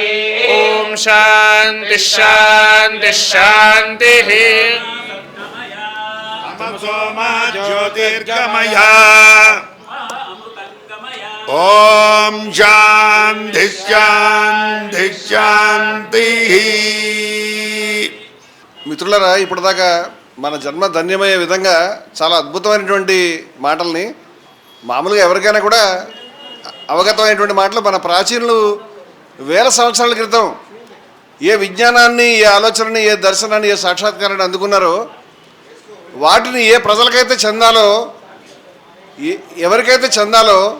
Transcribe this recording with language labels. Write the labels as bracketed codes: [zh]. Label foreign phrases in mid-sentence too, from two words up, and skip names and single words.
[sa] ॐ शान्तिः शान्तिः शान्तिः तमसोमा ज्योतिर्गमय ॐ शान्तिः शान्तिः शान्तिः [te] మిత్రులరా, ఇప్పటిదాకా మన జన్మ ధన్యమయ్యే విధంగా చాలా అద్భుతమైనటువంటి మాటల్ని, మామూలుగా ఎవరికైనా కూడా అవగతమైనటువంటి మాటలు మన ప్రాచీనులు వేల సంవత్సరాల క్రితం ఏ విజ్ఞానాన్ని, ఏ ఆలోచనని, ఏ దర్శనాన్ని, ఏ సాక్షాత్కారాన్ని అందుకున్నారో వాటిని ఏ ప్రజలకైతే చెందాలో, ఎవరికైతే చెందాలో